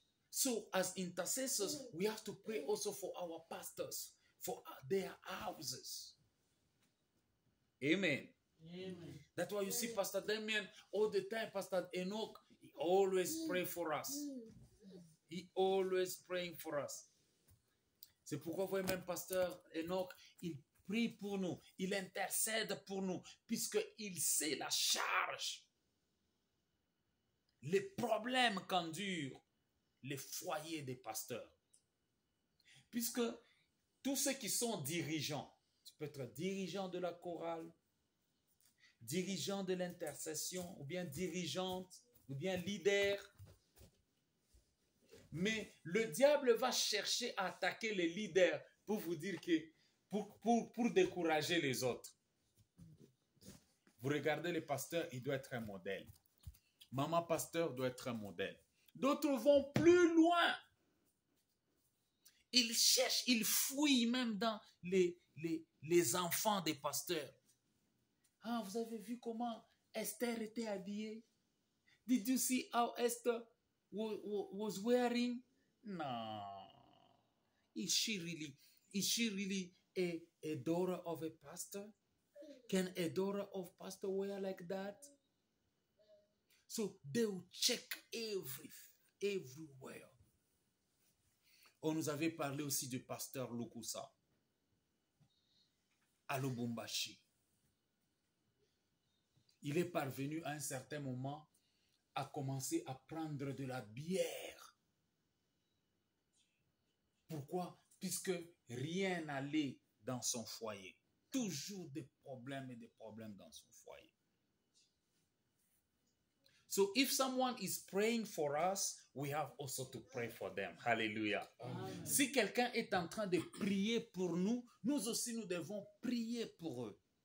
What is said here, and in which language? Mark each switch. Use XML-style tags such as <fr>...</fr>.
<en>So as intercessors, we have to pray also for our pastors, for their houses. Amen. Amen. That's why you see Pastor Damien all the time, Pastor Enoch, he always pray for us. He always praying for us.</en> <fr>C'est pourquoi vous voyez même Pasteur Enoch, il prie pour nous, il intercède pour nous, puisqu'il sait la charge, les problèmes qu'endurent les foyers des pasteurs. Puisque tous ceux qui sont dirigeants, tu peux être dirigeant de la chorale, dirigeant de l'intercession, ou bien dirigeante, ou bien leader. Mais le diable va chercher à attaquer les leaders pour vous dire que, pour décourager les autres. Vous regardez le pasteur, il doit être un modèle. Maman pasteur doit être un modèle. D'autres vont plus loin. Ils cherchent, ils fouillent même dans les enfants des pasteurs. Ah, vous avez vu comment Esther était habillée?</fr> <en>Did you see how Esther was wearing? No. Is she really a daughter of a pastor? Can a daughter of pastor wear like that? So they will check everywhere.</en> <fr>On nous avait parlé aussi du pasteur Lukusa à Lubumbashi. Il est parvenu à un certain moment à commencer à prendre de la bière. Pourquoi? Puisque rien n'allait dans son foyer. Toujours des problèmes et des problèmes dans son foyer.</fr> <en>So if someone is praying for us, we have also to pray for them. Hallelujah. Amen.</en> <fr>Si quelqu'un est en train de prier pour nous, nous aussi nous devons prier pour eux.</fr>